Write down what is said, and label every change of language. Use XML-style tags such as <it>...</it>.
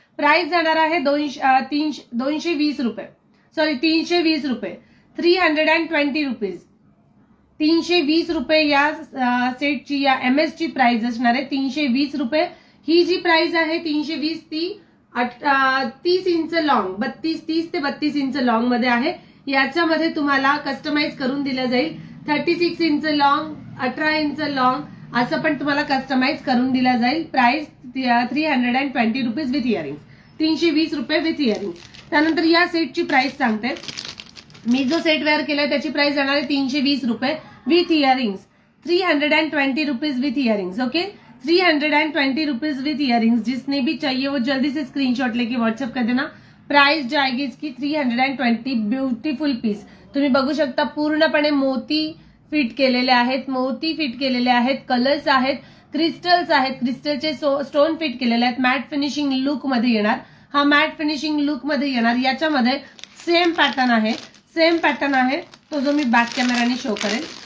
<mr>Price जाणार आहे 220 रुपये, सॉरी 320 रुपये, 320 रुपीज, 320 रुपये या सेटची, या MS ची प्राइस असणार आहे 320 रुपये। ही जी प्राइस आहे 320 ती 30 इंच लॉंग, 30 ते 32 इंच लॉंग मध्ये आहे। याच्यामध्ये तुम्हाला कस्टमाइज करून दिलं जाईल 36 इंच लॉंग, 18 इंच लॉंग असं पण तुम्हाला कस्टमाइज करून दिला जाईल।</mr> <en>Price 320 rupees with earrings, 320 रुपये with earrings.</en> <mr>त्यानंतर या सेटची प्राइस सांगते, मी जो सेट वेअर केलाय त्याची प्राइस जाणार आहे 320 रुपये with earrings,</mr> <en>320 rupees with earrings. Okay, 320 rupees with earrings.</en> <hi>जिसने भी चाहिए वो जल्दी से स्क्रीनशॉट लेके व्हाट्सएप कर देना। प्राइस जाएगी इसकी 320।</hi> <mr>ब्यूटीफुल पीस तुम्ही बघू शकता, पूर्णपणे मोती फिट केलेले आहेत, कलर्स आहेत, क्रिस्टल्स आहेत, क्रिस्टलचे स्टोन फिट केलेले आहेत। मॅट फिनिशिंग लुक मध्ये येणार, हा मॅट फिनिशिंग लुक मध्ये येणार। याच्यामध्ये सेम पॅटर्न आहे तो जो मी बॅक कॅमेराने शो करेल।</mr>